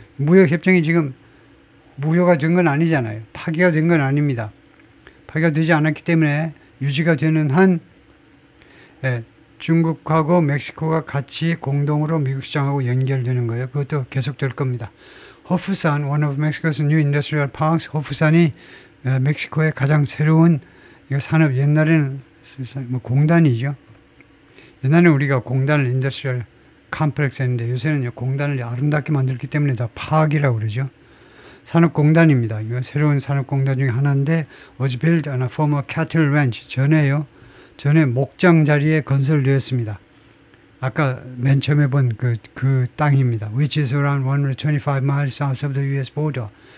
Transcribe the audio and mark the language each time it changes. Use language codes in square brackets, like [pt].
[ko] 무역협정이 지금 무효가 된 건 아니잖아요. 파기가 된 건 아닙니다. 파기가 되지 않았기 때문에 유지가 되는 한 중국하고 멕시코가 같이 공동으로 미국 시장하고 연결되는 거예요. 그것도 계속될 겁니다. [en] 호프산, one of Mexico's new industrial parks. [ko] 호프산이 멕시코의 가장 새로운 산업, 옛날에는 뭐 공단이죠. 옛날에는 우리가 공단을 인더스트리얼 컴플렉스 했는데 요새는 공단을 아름답게 만들기 때문에 다 파악이라고 그러죠. 산업공단입니다. 이거 새로운 산업공단 중에 하나인데 [en] was built on a former cattle ranch. [ko] 전에 목장 자리에 건설되었습니다. 아까 맨 처음에 본 그 땅입니다. [en] Which is around 125 miles south of the US border.